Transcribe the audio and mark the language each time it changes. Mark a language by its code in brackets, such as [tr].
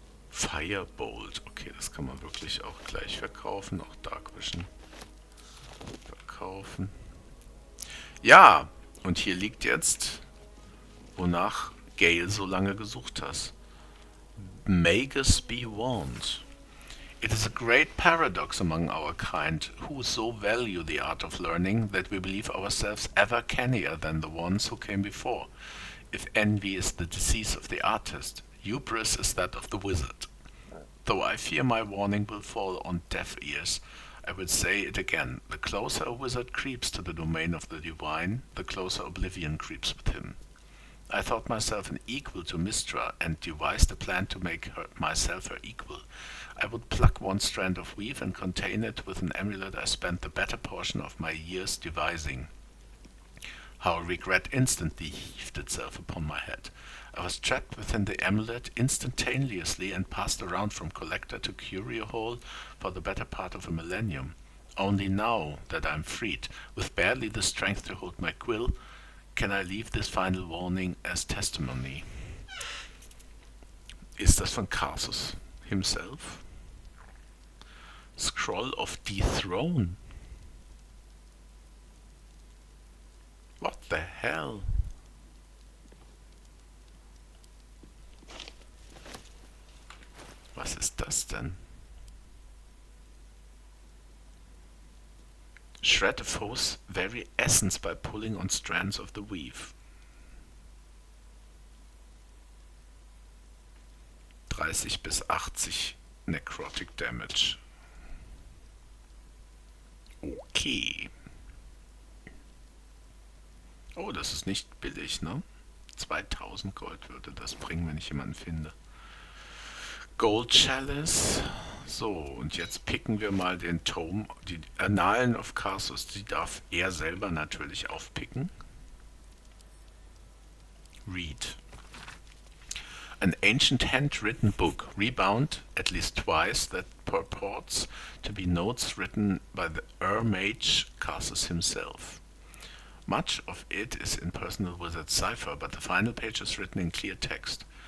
[de] Firebolt. Okay, das kann man wirklich auch gleich verkaufen. Auch Dark Vision verkaufen. Ja, und hier liegt jetzt, wonach Gale so lange gesucht hast. [en] Magus be warned. It is a great paradox among our kind, who so value the art of learning that we believe ourselves ever cannier than the ones who came before. If envy is the disease of the artist, hubris is that of the wizard. Though I fear my warning will fall on deaf ears, I will say it again. The closer a wizard creeps to the domain of the divine, the closer oblivion creeps with him. I thought myself an equal to Mystra, and devised a plan to make myself her equal. I would pluck one strand of weave and contain it with an amulet I spent the better portion of my years devising. How regret instantly heaved itself upon my head. I was trapped within the amulet instantaneously and passed around from collector to curio hole for the better part of a millennium. Only now that I am freed, with barely the strength to hold my quill, Can I leave this final warning as testimony? [de] Ist das von Karsus himself? [en] Scroll of Dethrone. What the hell? [de] Was ist das denn? [en] Shred a foe's very essence by pulling on strands of the weave. [de] 30 bis 80 Necrotic Damage. Okay. Oh, das ist nicht billig, ne? 2000 Gold würde das bringen, wenn ich jemanden finde. Gold Chalice. So, und jetzt picken wir mal den Tome. Die Annalen of Karsus, die darf er selber natürlich aufpicken. [en] Read. An ancient handwritten book, rebound at least twice, that purports to be notes written by the Mage Karsus himself. Much of it is in personal wizard cipher, but the final page is written in clear text.